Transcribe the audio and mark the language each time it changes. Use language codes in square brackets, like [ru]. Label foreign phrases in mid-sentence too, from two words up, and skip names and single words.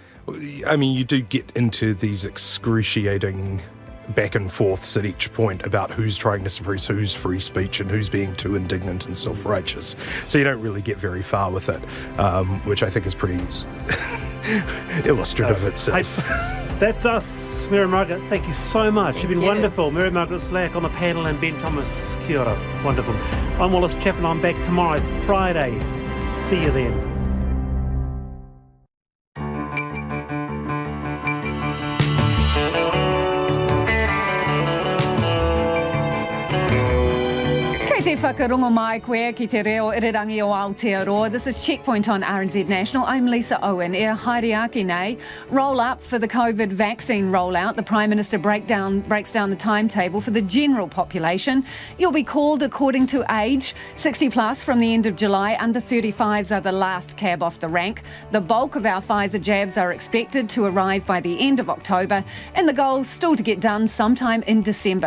[en] I mean, you do get into these excruciating back and forths at each point about who's trying to suppress whose free speech and who's being too indignant and self-righteous. So you don't really get very far with it, which I think is pretty illustrative itself. That's us, Mary Margaret. Thank you so much. You've been wonderful. Mary Margaret Slack on the panel and Ben Thomas. [mi] Kia ora. [en] Wonderful. I'm Wallace Chapman. I'm back tomorrow, Friday. See you then. [mi] Te whakarongo mai koe ki te reo irirangi o Aotearoa. [en] This is Checkpoint on RNZ National. I'm Lisa Owen. [mi] E haere ake nei. [en] Roll up for the COVID vaccine rollout. The Prime Minister breaks down the timetable for the general population. You'll be called according to age. 60 plus from the end of July. Under 35s are the last cab off the rank. The bulk of our Pfizer jabs are expected to arrive by the end of October, and the goal's still to get done sometime in December.